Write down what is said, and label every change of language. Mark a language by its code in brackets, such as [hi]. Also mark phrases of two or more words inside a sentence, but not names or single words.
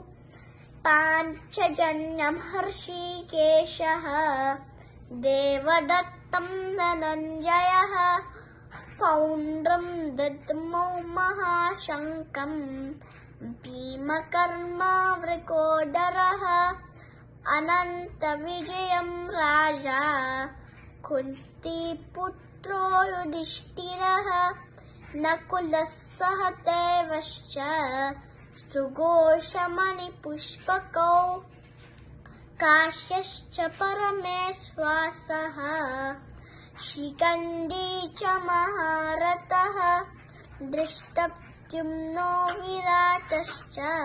[sa] పాంచజన్యం హృషీకేశః దేవదత్తం ధనంజయః. పౌండ్రం దద్మౌ మహాశంఖం భీమకర్మావృకోదరः. అనంత విజయం రాజా కుంతీపుత్ర पुत्रो युधिष्ठिरः नकुलः सहदेवश्च सुघोषमणिपुष्पकौ काश्यश्च परमेश्वासः शिखण्डी च महारथः दृष्टद्युम्नो विराटश्च